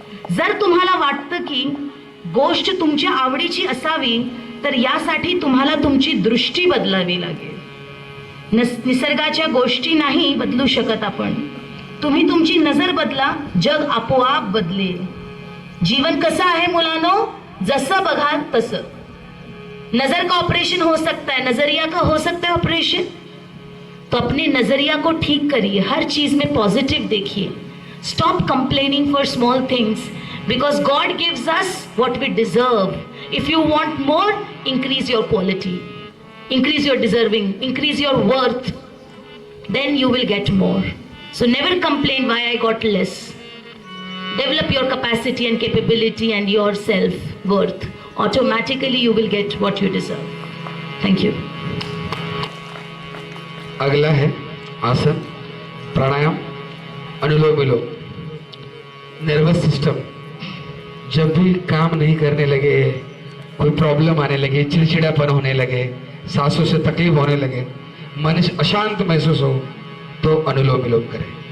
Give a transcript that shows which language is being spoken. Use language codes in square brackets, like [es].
[mr] जर तुम्हाला वाटतं की गोष्ट तुमच्या आवडीची असावी तर यासाठी तुम्हाला तुमची दृष्टी बदलावी लागेल. निसर्गाच्या गोष्टी नाही बदलू शकत आपण. तुम्ही तुमची नजर बदला, जग आपोआप बदलेल. जीवन कसं आहे मुलांनो, जसं बघाल तसं. [hi] नजर का ऑपरेशन हो सकता है, नजरिया का हो सकता है ऑपरेशन. तो अपने नजरिया को ठीक करिए, हर चीज में पॉजिटिव देखिए. [en] Stop complaining for small things because God gives us what we deserve. If you want more, increase your quality, increase your deserving, increase your worth, then you will get more. So never complain why I got less. Develop your capacity and capability and your self-worth. Automatically you will get what you deserve. Thank you. [hi] अगला है आसन, प्राणायाम, अनुलोम विलोम. Nervous system जब भी काम नहीं करने लगे, कोई प्रॉब्लम आने लगे, चिड़चिड़ापन होने लगे, सांसों से तकलीफ होने लगे, मन अशांत महसूस हो तो अनुलोम विलोम करें.